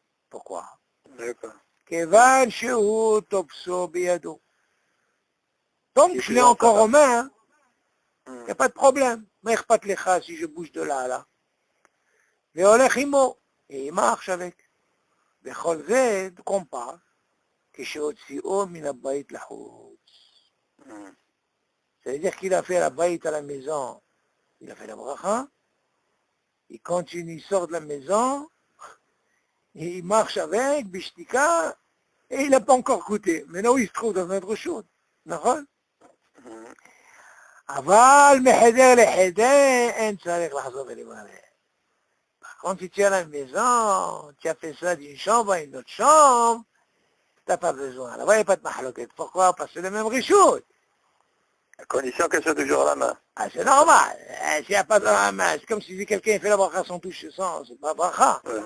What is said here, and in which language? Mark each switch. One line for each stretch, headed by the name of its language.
French: Pourquoi? D'accord.
Hebrew: Kevan shehu topso biyado.
French: Tant que je l'ai encore en main, il n'y a pas de problème. Mais pas de lecha si je bouge de là à là.
Hebrew: והולך עמו,
French: et il marche avec.
Hebrew: וכל זה,
French: qu'on parle,
Hebrew: כשהוציאו מן הבית לחוץ.
French: Ça veut dire qu'il a fait la baït à la maison, il a fait la bracha, il continue, il sort de la maison, et il marche avec, bishtika, et il n'a pas encore goûté. Maintenant, il se trouve dans notre chose.
Hebrew: נכון? אבל מחדר לחדר, אין צריך לחזור ולברך.
French: Quand tu tiens à la maison, tu as fait ça d'une chambre à une autre chambre, tu n'as pas besoin. Là-bas, il n'y a pas de mahaloket. Pourquoi? Parce que c'est le même réchout. À condition qu'elle soit toujours à la main. Ah, c'est normal. S'il n'y a pas de la main, c'est comme si quelqu'un fait la bracha sans toucher sans, c'est pas bracha.